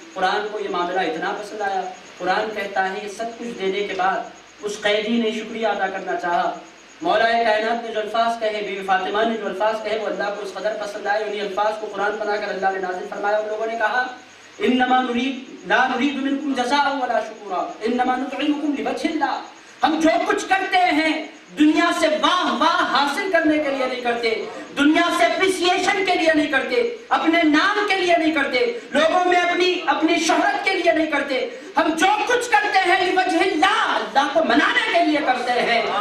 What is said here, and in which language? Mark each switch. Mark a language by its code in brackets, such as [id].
[ur] قرآن کو یہ معاملہ اتنا پسند آیا. قرآن کہتا ہے سب کچھ دینے کے بعد اس قیدی نے شکریہ ادا کرنا چاہا. مولا کائنات نے جو الفاظ کہے، بی بی فاطمہ نے جو الفاظ کہے، وہ اللہ کو اس قدر پسند آئے. انہیں الفاظ کو قرآن بنا کر اللہ نے نازل فرمایا. ان لوگوں نے کہا [ar] انما نريد لا نريد منكم جزاء ولا شکورا انما نطعمكم لوجه اللہ. [ur] ہم جو کچھ کرتے ہیں دنیا سے واہ واہ حاصل کرنے کے لیے نہیں کرتے، دنیا سے اپریسیشن کے لیے نہیں کرتے، اپنے نام کے لیے نہیں کرتے، لوگوں میں اپنی شہرت کے لیے نہیں کرتے. ہم جو کچھ کرتے ہیں لوجہ اللہ، اللہ کو منانے کے لیے کرتے ہیں.